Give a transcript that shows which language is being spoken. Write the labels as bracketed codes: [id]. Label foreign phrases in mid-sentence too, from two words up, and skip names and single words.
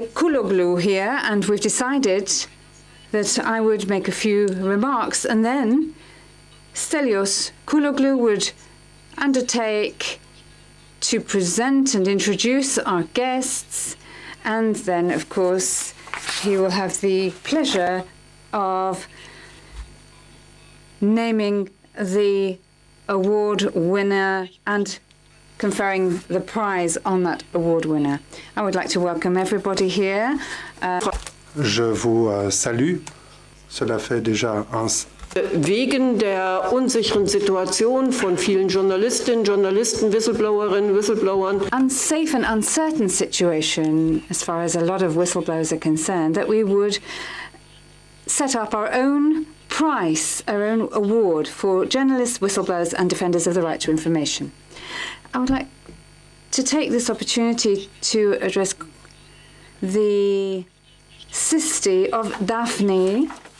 [en] Kuloglu here, and we've decided that I would make a few remarks, and then Stelios Kuloglu would undertake to present and introduce our guests, and then, of course, he will have the pleasure of naming the award winner and conferring the prize on that award winner. I would like to welcome everybody here. [fr] Je vous salue. Cela fait déjà un... [de] Wegen der unsicheren Situation von vielen Journalistinnen, Journalisten, Whistleblowerinnen, Whistleblowern. [en] Unsafe and uncertain situation, as far as a lot of whistleblowers are concerned, that we would set up our own prize, our own award for journalists, whistleblowers and defenders of the right to information. I would like to take this opportunity to address the sister of Daphne.